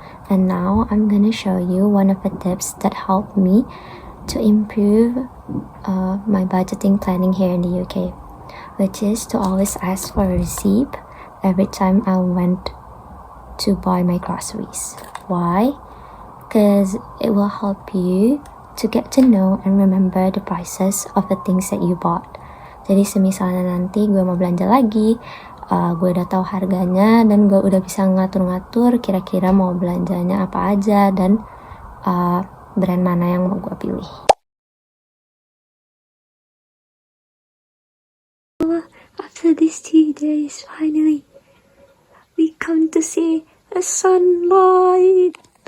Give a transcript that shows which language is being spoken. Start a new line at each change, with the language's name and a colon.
English: And now I'm gonna show you one of the tips that helped me to improve my budgeting planning here in the UK, which is to always ask for a receipt every time I went to buy my groceries. Why? Because it will help you to get to know and remember the prices of the things that you bought.
Indonesian: Jadi semisalnya nanti gue mau belanja lagi, gue udah tahu harganya dan gue udah bisa ngatur-ngatur kira-kira mau belanjanya apa aja dan brand mana yang mau gue pilih.
English: After these 2 days, finally we come to see a sunlight.